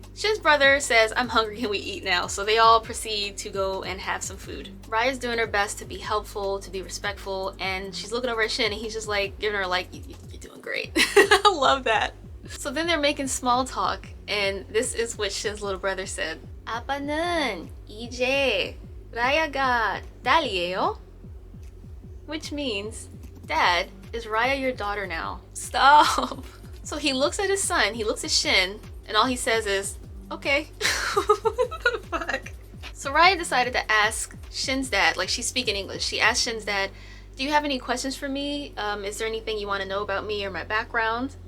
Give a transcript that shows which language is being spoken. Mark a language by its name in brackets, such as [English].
[English] Shin's brother says, I'm hungry, can we eat now? So they all proceed to go and have some food. Raya's doing her best to be helpful, to be respectful, and she's looking over at Shin and he's just like giving her like, you're doing great. I love that. So then they're making small talk and this is what Shin's little brother said. [Korean] 아빠는 이제 라야가 딸이에요? [English] Which means, Dad, is Raya your daughter now? Stop. So he looks at his son, he looks at Shin, and all he says is, okay. What the fuck? So Raya decided to ask Shin's dad, like she's speaking English. She asked Shin's dad, do you have any questions for me? Is there anything you want to know about me or my background?